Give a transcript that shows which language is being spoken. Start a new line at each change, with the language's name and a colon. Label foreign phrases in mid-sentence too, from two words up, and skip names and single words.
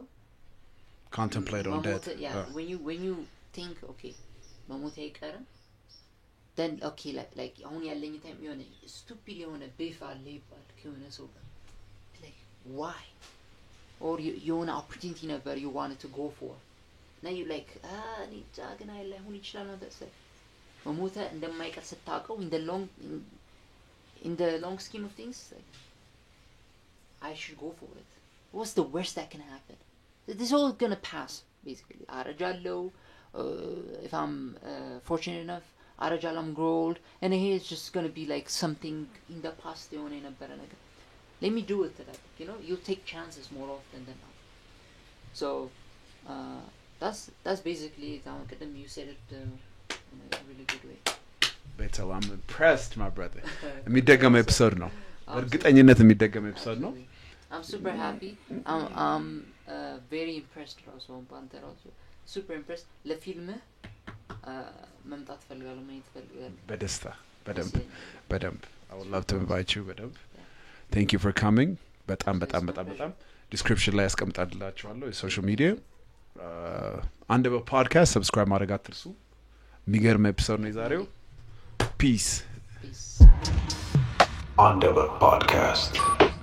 English: contemplate on death when you think okay
Amharic: መሞት አይቀርም
English: then okay like
Amharic: አሁን ያለኝ ታይም የሆነ
English: stupid
Amharic: የሆነ
English: beef
Amharic: አለ ይባል ከሆነ ሰው
English: like why or you want opportunity never you wanted to go for now you like
Amharic: እኔ ጃግና ላይሆን ይችላል ነው
English: that's like
Amharic: መሞት እንደማይቀር ስታውቀው
English: in the long scheme of things like I should go for it what's the worst that can happen this is all going to pass basically አረጃለሁ if I'm fortunate enough አረጃለሁ I'm grow old and here it's just going to be like something in the past
Amharic: የሆነ የነበረ ነገር
English: let me do it that, you know, you take chances more often than not. So that's basically it. You said it in a really good way. Betel, I'm impressed, my brother.
Amharic: የሚደገም ኤፒሶድ ነው በእርግጠኝነት የሚደገም ኤፒሶድ ነው
English: I'm super happy. I'm very impressed also
Amharic: ባንተ ራሱ
English: super impressed
Amharic: ለፊልም መምጣት ፈልጋለሁ ማየት ፈልጋለሁ በደስታ በደንብ
English: I would love to invite you
Amharic: በደንብ
English: thank you for coming
Amharic: በጣም ዲስክሪፕሽን ላይ ያስቀምጣላችኋለሁ
English: social media
Amharic: አንደበት
English: podcast subscribe
Amharic: ማድረግ አትርሱ የሚገርም ኤፒሶድ ነው የዛሬው peace
English: Andevet podcast.